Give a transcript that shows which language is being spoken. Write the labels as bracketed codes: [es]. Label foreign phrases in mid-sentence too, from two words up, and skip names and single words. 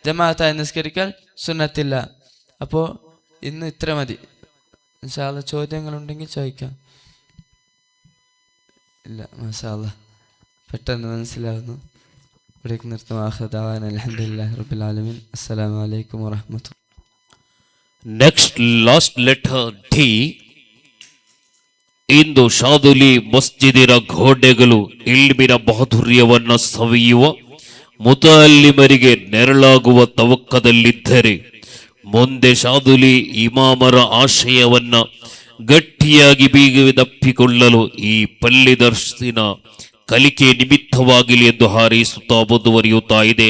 [ml] ജമാഅത്തായി നിസ്കരിക്കൽ സുന്നത്തില്ല. അപ്പോൾ ഇന്ന് ഇത്ര മതി. [ar] إن شاء الله [ml] ചോദ്യങ്ങളുണ്ടെങ്കിൽ ചോദിക്കാം. ഇല്ല, [ar] ما شاء الله [ml] പെട്ടെന്ന് മനസ്സിലാവുന്നു. ഇവിടേക്ക് നിർത്തും. [ar] آخر الحمد لله رب العالمين. السلام عليكم ورحمة الله. [en] next last letter D. [kn] ಇಂದು ಶಾದುಲಿ ಮಸ್ಜಿದಿನ ಗೋಡೆಗಳು ಇಲ್ಮಿನ ಮಾಧುರ್ಯವನ್ನ ಸವಿಯುವ ಮುತಅಲ್ಲಿಮರಿಗೆ ನೆರಳಾಗುವ ತವಕ್ಕದಲ್ಲಿದ್ದರೆ ಮುಂದೆ ಶಾದುಲಿ ಇಮಾಮರ ಆಶಯವನ್ನ ಗಟ್ಟಿಯಾಗಿ ಬೀಗದಪ್ಪಿಕೊಳ್ಳಲು ಈ ಪಲ್ಲಿ ದರ್ಶಿನ ಕಲಿಕೆ ನಿಮಿತ್ತವಾಗಲಿ ಎಂದು ಹಾರೈಸುತ್ತಾ ಮುಂದುವರಿಯುತ್ತಾ ಇದೆ.